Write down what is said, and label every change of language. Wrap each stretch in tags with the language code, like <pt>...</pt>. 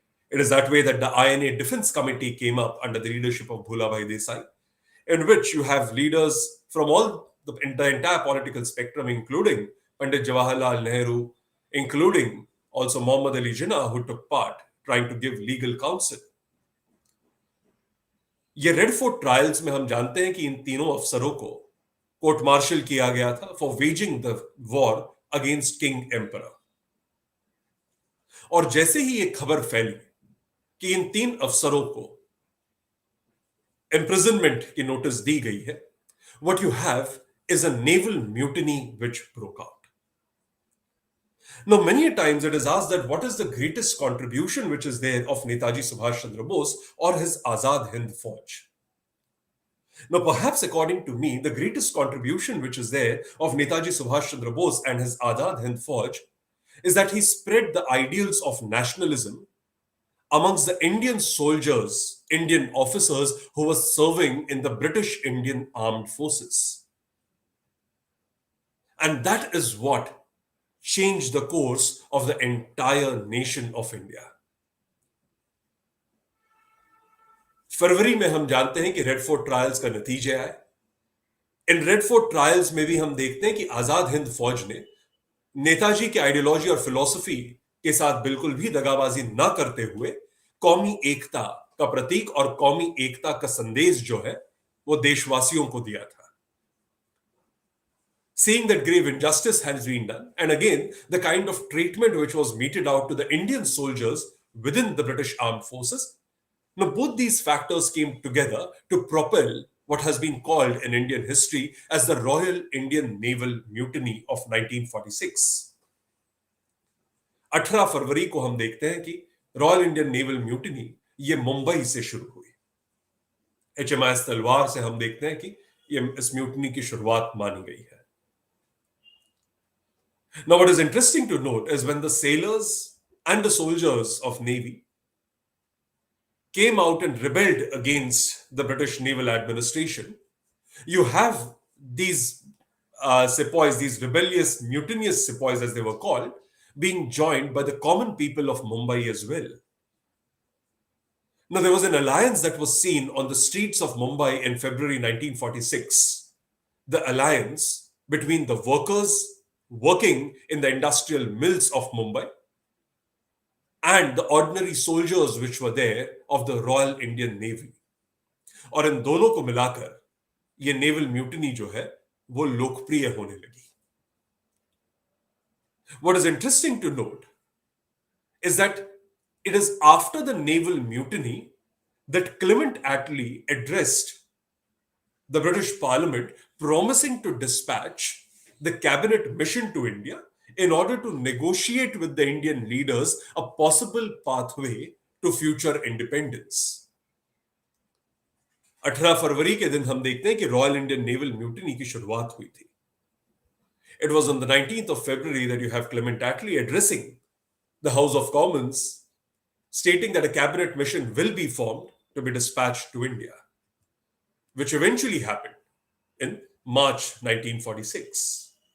<en>It is that way that the INA Defense Committee came up under the leadership of Bhulabhai Desai, in which you have leaders from all the entire political spectrum, including Pandit Jawaharlal Nehru, including also Muhammad Ali Jinnah, who took part, trying to give legal counsel.</en> <hi>ये red fort trials में हम जानते हैं कि इन तीनों अफसरों को court martial किया गया था</hi> <en>For waging the war against king emperor.</en> <hi>और जैसे ही ये खबर फैली कि इन 3 अफसरों को imprisonment की नोटिस दी गई है,</hi> <en>what you have is a naval mutiny which broke out. Now, many times it is asked that what is the greatest contribution which is there of Netaji Subhash Chandra Bose or his Azad Hind Fauj? Now, perhaps according to me, the greatest contribution which is there of Netaji Subhash Chandra Bose and his Azad Hind Fauj is that he spread the ideals of nationalism amongst the Indian soldiers, Indian officers who were serving in the British Indian Armed Forces. And that is what changed the course of the entire nation of India.</en> <hi>फरवरी में हम जानते हैं कि red fort trials का नतीजे आए. In red fort trials में भी हम देखते हैं कि आजाद हिंद फौज ने नेताजी की आइडियोलॉजी और फिलॉसफी के साथ बिल्कुल भी दगाबाजी ना करते हुए कौमी एकता का प्रतीक और कौमी एकता का संदेश जो है वो देशवासियों को दिया था.</hi> <en>Seeing that grave injustice has been done, and again, the kind of treatment which was meted out to the Indian soldiers within the British Armed Forces, now both these factors came together to propel what has been called in Indian history as the Royal Indian Naval Mutiny of 1946.</en> <hi>18 फरवरी को हम देखते हैं कि royal Indian naval mutiny ये मुंबई से शुरू हुई. HMIS तलवार से हम देखते हैं कि ये इस म्यूटिनी की शुरुआत मानी गई है.</hi> <en>Now, what is interesting to note is when the sailors and the soldiers of Navy came out and rebelled against the British naval administration, you have these sepoys, these rebellious, mutinous sepoys as they were called, being joined by the common people of Mumbai as well. Now, there was an alliance that was seen on the streets of Mumbai in February 1946. The alliance between the workers working in the industrial mills of Mumbai and the ordinary soldiers which were there of the Royal Indian Navy.</en> <hi>और इन दोनों को मिलाकर ये naval mutiny जो है वो लोकप्रिय होने लगी.</hi> <en>What is interesting to note is that it is after the naval mutiny that Clement Attlee addressed the British Parliament promising to dispatch the cabinet mission to India in order to negotiate with the Indian leaders a possible pathway to future independence.</en> <hi>18 फरवरी के दिन हम देखते हैं कि royal Indian naval mutiny की शुरुआत हुई थी.</hi> <en>It was on the 19th of February that you have Clement Attlee addressing the House of Commons, stating that a cabinet mission will be formed to be dispatched to India, which eventually happened in March 1946.</en>